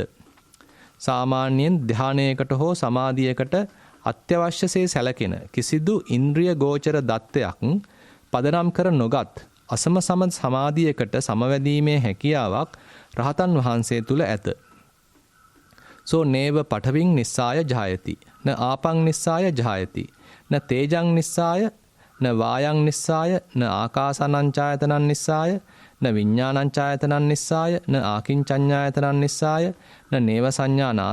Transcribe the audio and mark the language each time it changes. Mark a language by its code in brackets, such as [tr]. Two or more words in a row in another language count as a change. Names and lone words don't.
[si] සාමාන්‍යයෙන් ධානයකට හෝ සමාධියකට අත්‍යවශ්‍යසේ සැලකෙන කිසිදු ඉන්ද්‍රිය ගෝචර දත්තයක් පදනම් කර නොගත් අසම සමාධියකට සමවැදීමේ හැකියාවක් රහතන් වහන්සේ තුල ඇත. [pi] සෝ නේව පඨවින් නිස්සාය ජායති න ආපං නිස්සාය ජායති න තේජං නිස්සාය න වායං නිස්සාය න ආකාසානං ඡායතනං නිස්සාය න විඥානං ඡායතනං නිස්සාය න ආකින්චඤ්ඤායතනං නිස්සාය න නේව සංඥා